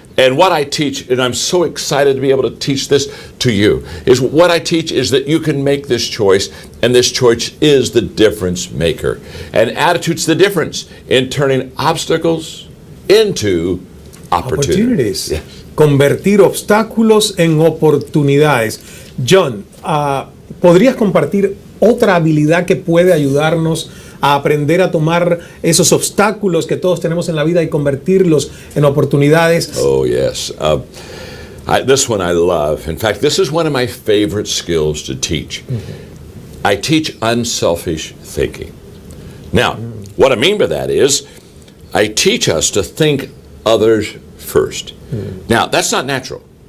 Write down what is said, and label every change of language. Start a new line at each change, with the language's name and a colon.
English: And what I teach, and I'm so excited to be able to teach this to you, is what I teach is that you can make this choice, and this choice is the difference maker. And attitude's the difference in turning obstacles into opportunities.
Spanish: Yes. Convertir obstáculos en oportunidades. John, ¿podrías compartir otra habilidad que puede ayudarnos a aprender a tomar esos obstáculos que todos tenemos en la vida y convertirlos en oportunidades?
English: Oh, yes. This one I love. In fact, this is one of my favorite skills to teach. I teach unselfish thinking. Now, what I mean by that is I teach us to think others first. Now, that's not natural.